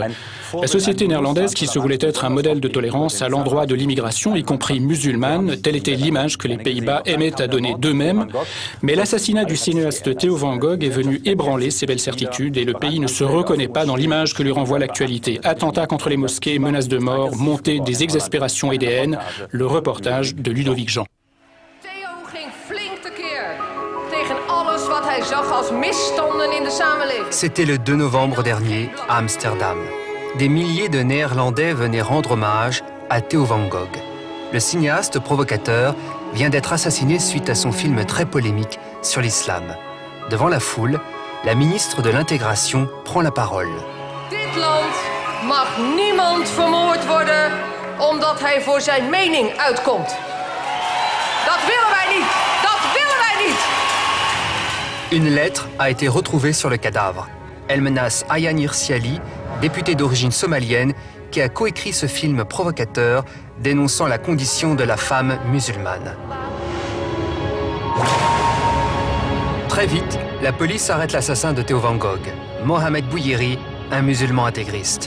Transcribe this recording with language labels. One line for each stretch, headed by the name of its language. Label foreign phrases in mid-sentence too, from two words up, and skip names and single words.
French: La société néerlandaise qui se voulait être un modèle de tolérance à l'endroit de l'immigration, y compris musulmane, telle était l'image que les Pays-Bas aimaient à donner d'eux-mêmes. Mais l'assassinat du cinéaste Theo van Gogh est venu ébranler ces belles certitudes et le pays ne se reconnaît pas dans l'image que lui renvoie l'actualité. Attentats contre les mosquées, menaces de mort, montée des exaspérations et des haines, le reportage de Ludovic Jean.
Dutch: Theo ging flink tekeer tegen alles wat hij zag als misstanden in de samenleving.
French: C'était le 2 novembre dernier à Amsterdam. Des milliers de Néerlandais venaient rendre hommage à Theo van Gogh. Le cinéaste provocateur vient d'être assassiné suite à son film très polémique sur l'islam. Devant la foule, la ministre de l'Intégration prend la parole.
Dutch: Dit land mag niemand vermoord worden omdat hij voor zijn mening uitkomt. Dat willen wij
French: Une lettre a été retrouvée sur le cadavre. Elle menace Ayaan Hirsi Ali, député d'origine somalienne, qui a coécrit ce film provocateur dénonçant la condition de la femme musulmane. Très vite, la police arrête l'assassin de Theo Van Gogh, Mohamed Bouyeri, un musulman intégriste.